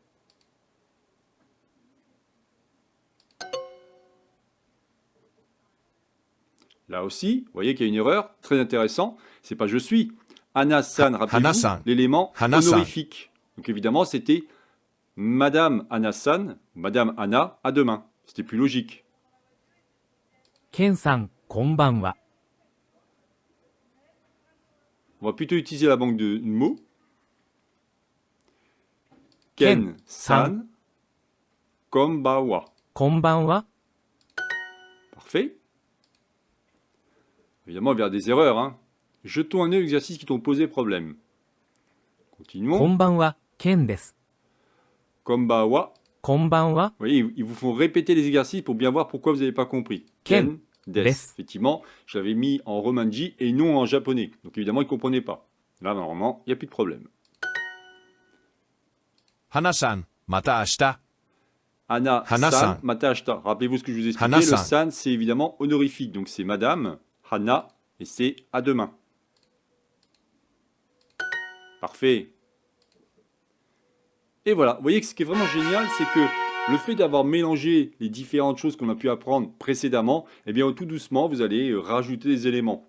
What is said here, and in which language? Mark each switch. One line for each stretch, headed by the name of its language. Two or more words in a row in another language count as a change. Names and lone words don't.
French: Là aussi, vous voyez qu'il y a une erreur, très intéressant. C'est pas je suis. Anna-san, rappelez-vous, Hana-san. l'élément Hana-san. honorifique. Donc évidemment, c'était Madame Anna-san, Madame Anna, à demain. C'était plus logique.
Japanese: ケンさん、こんばんは。
French: On va plutôt utiliser la banque de mots. Ken,
Japanese: ケンさん、こんばんは. こんばんは。
French: Parfait. Évidemment, il y a des erreurs. Hein. Jetons un œil aux exercices qui t'ont posé problème.
Japanese: こ
French: Continuons.
Japanese: んばんは、ケンです。 Konbawa. こんばんは、
French: Vous voyez, ils vous font répéter les exercices pour bien voir pourquoi vous n'avez pas compris.
Japanese: Ken, des. des.
French: Effectivement, je l'avais mis en romanji et non en japonais. Donc évidemment, ils ne comprenaient pas. Là, normalement, il n'y a plus de problème.
Japanese: 花さん、また明日. Anna, Hana-san. さん、また明日.
French: Rappelez-vous ce que je vous ai expliqué. Hana-san. Le san, c'est évidemment honorifique. Donc c'est madame, Hana, et c'est à demain. Parfait. Et voilà, vous voyez que ce qui est vraiment génial, c'est que le fait d'avoir mélangé les différentes choses qu'on a pu apprendre précédemment, eh bien tout doucement, vous allez rajouter des éléments.